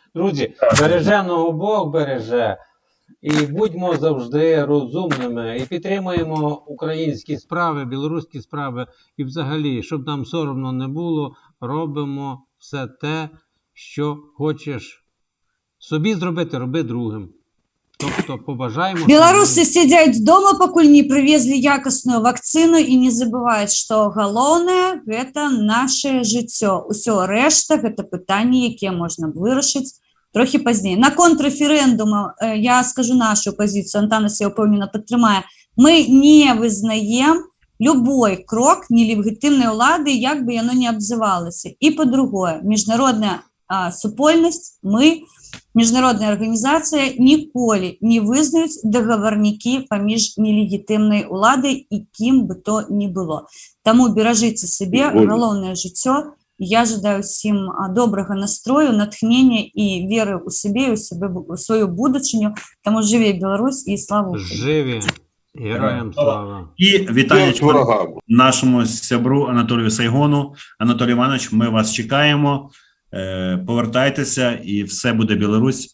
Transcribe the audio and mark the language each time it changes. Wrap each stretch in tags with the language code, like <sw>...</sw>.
<uk>Друзі, береженого Бог береже. І будьмо завжди розумними. І підтримуємо українські справи, білоруські справи. І взагалі, щоб нам соромно не було, робимо все те, що хочеш собі зробити, роби другим. Тобто побажаємо...</uk> <ru>Белорусы сидят дома, покуль не привезли якостную вакцину, и не забывают, что галоўнае – это наше жыццё.</ru> <be>Усё рэшта – это пытанне, якія можна вырашыць трохі пазней. На контрреферэндуму я скажу нашу позицию, Антанас, я упэўнена, падтрымае. Мы не вызнаем любой крок нелегітимної ўлады, як бы яно не абзывалася. І по-другое, міжнародная супольнасць, мы, міжнародная арганізацыя, ніколі не вызнаюць дагаварнікі паміж нелегітымнай уладай і</be> <ru>кім бы то ни было.</ru> <be>Таму беражыце сабе галоўнае жыццё.</be> <uk>Я жадаю всім добрага настрою, натхнення і віри у себе, і у свою будучиню. Тому живі Білорусь і слава Україні. Живі. Героям слава. І вітання нашому сябру Анатолію Сайгону. Анатолій Іванович, ми вас чекаємо. Повертайтеся, і все буде Білорусь.</uk>